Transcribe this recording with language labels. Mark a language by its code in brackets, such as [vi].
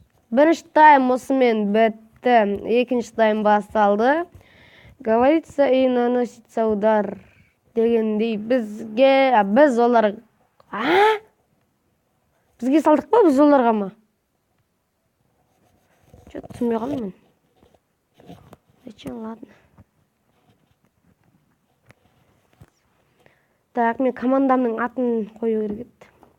[kk] Бірінші тайм осымен бітті. Екінші тайм басталды. [ru] Говорится и наносится удар. [kk] Дегендей бізге, біз олар... Бізге салдық па, біз оларға ма? [ru] Что-то [kk] түсінбей қалмын. [ru] Зачем, ладно. Так, [kk] мен командамның атын қою керек еді.